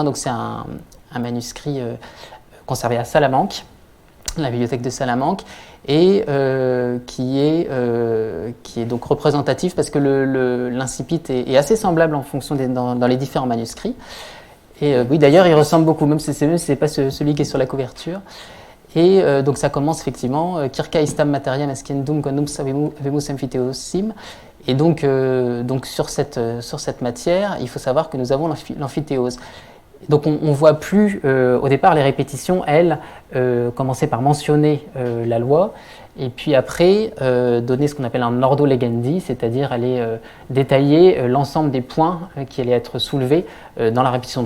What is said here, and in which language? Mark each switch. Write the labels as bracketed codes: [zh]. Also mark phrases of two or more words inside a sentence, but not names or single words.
[fr] Donc, c'est un manuscrit conservé à Salamanque, la bibliothèque de Salamanque, et qui est donc représentatif parce que l'incipit est assez semblable en fonction dans les différents manuscrits. Et oui, d'ailleurs, il ressemble beaucoup, même si ce n'est pas celui qui est sur la couverture. Et donc ça commence effectivement [la] Circa istam materiam ascendum quondum habemus emphytéosim. [fr] Et donc sur cette matière, il faut savoir que nous avons l'amphithéose. Donc on voit plus, au départ, les répétitions, elles, commençaient par mentionner la loi, et puis après, donner ce qu'on appelle un [la] ordo legendi, [fr] c'est-à-dire aller détailler l'ensemble des points qui allaient être soulevés dans la répétition.